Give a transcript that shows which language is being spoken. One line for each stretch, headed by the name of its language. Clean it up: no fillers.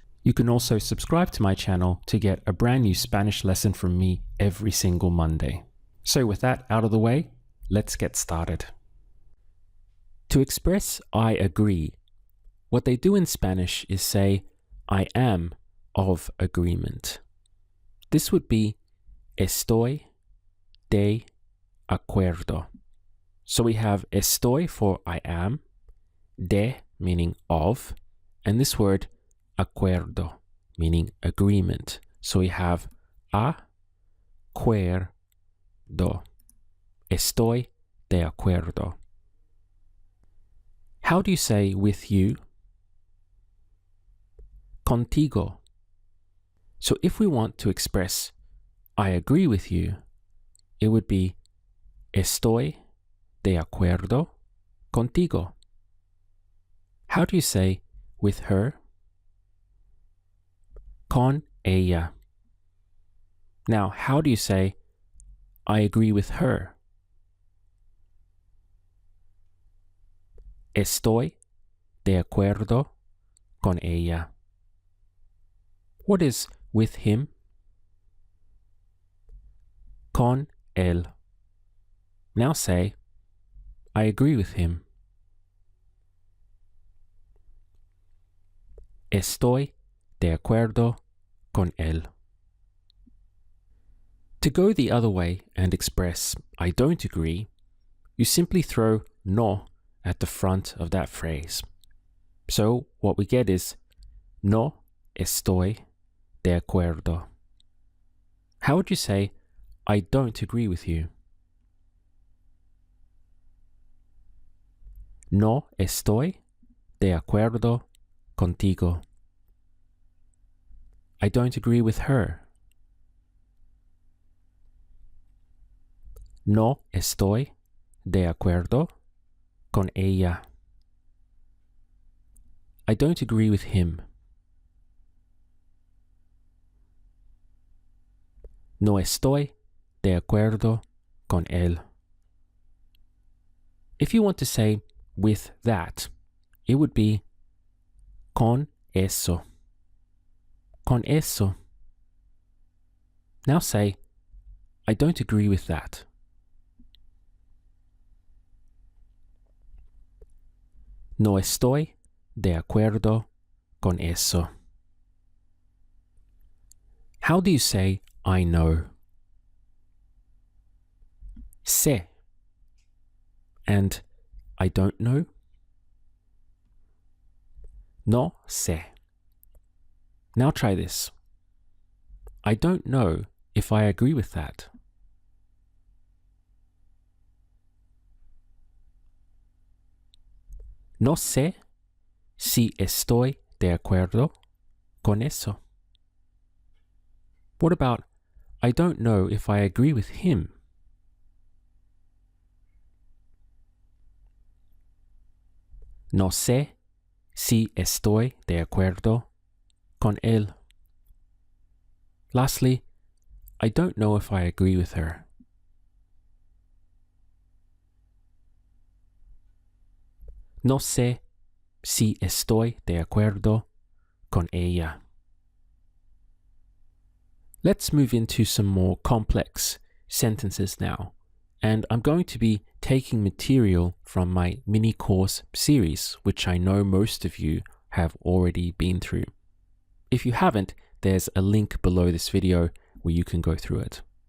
English: You can also subscribe to my channel to get a brand new Spanish lesson from me every single Monday. So with that out of the way, let's get started. To express I agree, what they do in Spanish is say I am of agreement. This would be
Spanish: estoy de acuerdo.
English: So we have estoy for I am, de meaning of, and this word acuerdo meaning agreement. So we have acuerdo.
Spanish: Estoy de acuerdo.
English: How do you say with you?
Spanish: Contigo.
English: So if we want to express I agree with you, it would be
Spanish: estoy de acuerdo contigo.
English: How do you say with her?
Spanish: Con ella.
English: Now, how do you say I agree with her?
Spanish: Estoy de acuerdo con ella.
English: What is with him?
Spanish: Con él.
English: Now say, I agree with him.
Spanish: Estoy de acuerdo con él.
English: To go the other way and express I don't agree, you simply throw no at the front of that phrase. So what we get is
Spanish: no estoy de acuerdo.
English: How would you say I don't agree with you?
Spanish: No estoy de acuerdo contigo.
English: I don't agree with her.
Spanish: No estoy de acuerdo con ella.
English: I don't agree with him.
Spanish: No estoy de acuerdo con él.
English: If you want to say with that, it would be
Spanish: con eso. Con eso.
English: Now say, I don't agree with that.
Spanish: No estoy de acuerdo con eso.
English: How do you say I know?
Spanish: Sé.
English: And I don't know?
Spanish: No sé.
English: Now try this. I don't know if I agree with that.
Spanish: No sé si estoy de acuerdo con eso.
English: What about I don't know if I agree with him?
Spanish: No sé si estoy de acuerdo con él.
English: Lastly, I don't know if I agree with her.
Spanish: No sé si estoy de acuerdo con ella.
English: Let's move into some more complex sentences now, and I'm going to be taking material from my mini course series, which I know most of you have already been through. If you haven't, there's a link below this video where you can go through it.